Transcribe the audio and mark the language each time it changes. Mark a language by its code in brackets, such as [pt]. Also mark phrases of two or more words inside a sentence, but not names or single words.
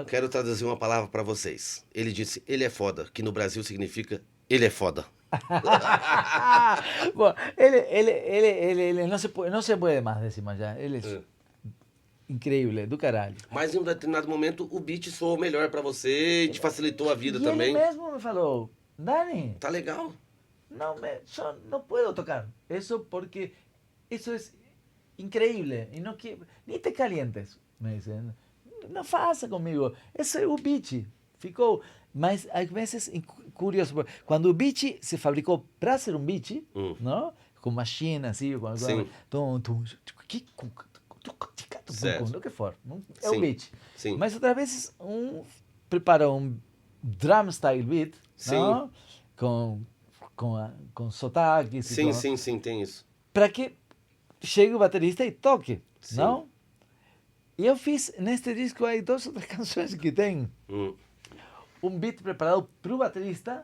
[pt] Quero traduzir uma palavra para vocês. Ele disse, ele é foda, que no Brasil significa ele é foda. Bom, ele não se pode mais decir mais já. Ele é incrível, do caralho. Mas em um determinado momento o beat soou melhor para você e te facilitou a vida E também. ele mesmo me falou, Dani, Tá legal. [es] yo no puedo tocar eso porque eso es increíble y no quiero, ni te calientes, me dicen, [pt] no faça comigo, esse é o beat, ficou, mas às vezes curioso, quando o beat se fabricou para ser um beat, não? Com machine, assim, com Sim. o que for, é Sim. o beat. Sim. Mas outras vezes prepara um [en] drum style beat, [pt] Sim. não? Com sotaques. Sim, tem isso. Para que chegue o baterista e toque, Sim. não? E eu fiz, neste disco, aí 2 ou 3 canções que tem um beat preparado para o baterista.